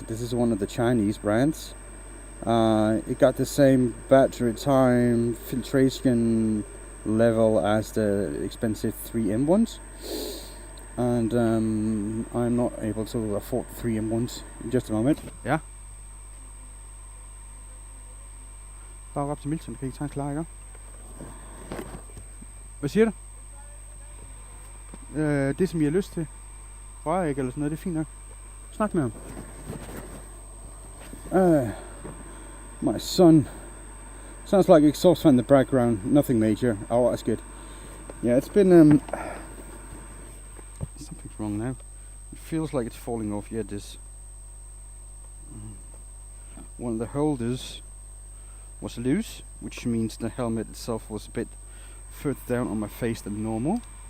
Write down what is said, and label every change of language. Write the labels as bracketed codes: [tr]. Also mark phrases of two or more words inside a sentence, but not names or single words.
[en] This is one of the Chinese brands. It got the same battery time, filtration level as the expensive 3M ones, and I'm not able to afford 3M ones. In just a moment. [da] Ja. Bare op til Milton, kan I tage en klar, ikke? Hvad siger du? Det som I har lyst til. Røræg eller sådan noget, det er fint nok. Snak med ham. [en] My son. Sounds like exhaust fan in the background. Nothing major. Oh, that's good. Yeah, it's been something's wrong now. It feels like it's falling off. Yeah, this one of the holders was loose, which means the helmet itself was a bit further down on my face than normal.